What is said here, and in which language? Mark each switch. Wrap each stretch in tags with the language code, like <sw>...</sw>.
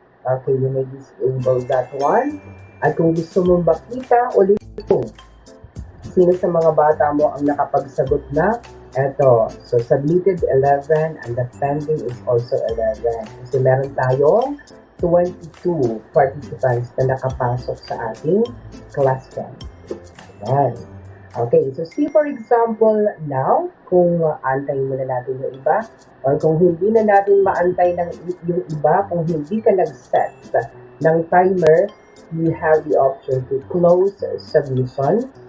<en>Okay, you may disable that one.</en> <tl>At kung gusto mong makita ulit kung sino sa mga bata mo ang nakapagsagot na, eto.</tl> <en>So, submitted 11 and the pending is also 11.</en> <tl>Kasi meron tayong 22 participants na nakapasok sa ating Classpoint. Ayan. Okay, so see for example now, kung antayin muna natin yung iba, or kung hindi na natin maantay ng yung iba, kung hindi ka nag-set ng timer,</tl> <en>you have the option to close submission.</en>